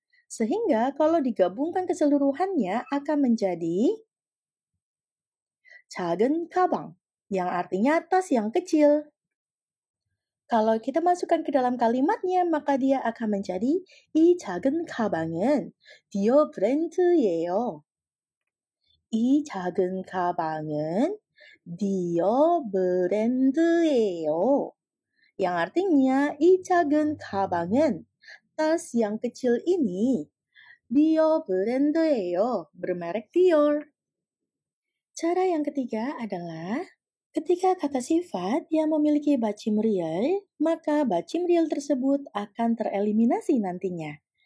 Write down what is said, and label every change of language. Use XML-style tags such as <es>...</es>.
<id>Sehingga kalau digabungkan keseluruhannya akan menjadi</id> <ko>작은 가방,</ko> <id>yang artinya tas yang kecil. Kalau kita masukkan ke dalam kalimatnya, maka dia akan menjadi</id> <ko>이 작은 가방은 디어 브랜드예요. 이 작은 가방은 디어 브랜드예요.</ko> <id>Yang artinya,</id> <ko>이 작은 가방은</ko> <id>tas yang kecil ini</id> <ko>디어 브랜드예요.</ko> <id>bermerek Dior. Cara yang ketiga adalah ketika kata sifat yang memiliki bacim real, maka bacim real tersebut akan tereliminasi nantinya.</id>